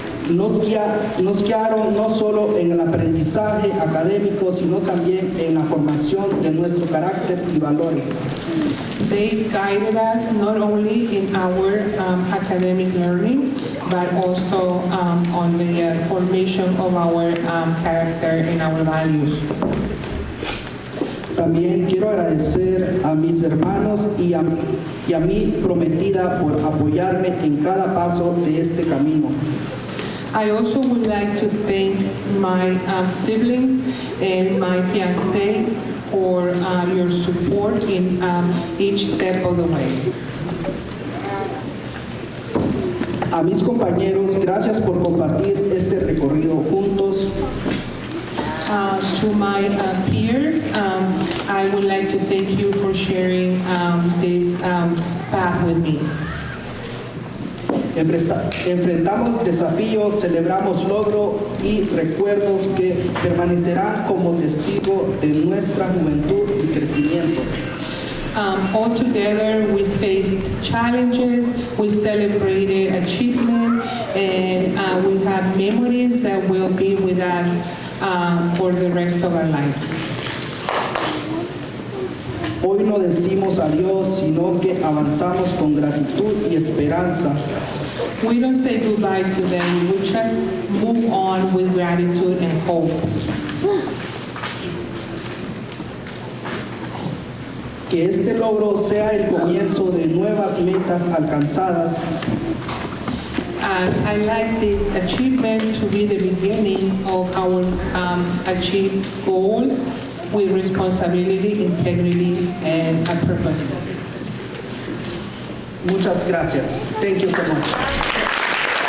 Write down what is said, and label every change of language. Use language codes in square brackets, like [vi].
[es] Nos guiaron no solo en el aprendizaje académico, sino también en la formación de nuestro carácter y valores. [en] They guided us not only in our academic learning, but also on the formation of our character and our values. [es] También quiero agradecer a mis hermanos y a mi prometida por apoyarme en cada paso de este camino. [en] I also would like to thank my siblings and my fiancé for your support in each step of the way. [es] A mis compañeros, gracias por compartir este recorrido juntos. [en] To my peers, I would like to thank you for sharing this path with me. [es] Enfrentamos desafíos, celebramos logros y recuerdos que permanecerán como testigo de nuestra juventud y crecimiento. [en] All together, we faced challenges, we celebrated achievement, and we have memories that will be with us for the rest of our lives. [es] Hoy no decimos adiós, sino que avanzamos con gratitud y esperanza. [en] We don't say goodbye to them, we just move on with gratitude and hope. [es] Que este logro sea el comienzo de nuevas metas alcanzadas. [en] I like this achievement to be the beginning of our achieved goals with responsibility, integrity, and a purpose. [es] Muchas gracias. [en] Thank you so much.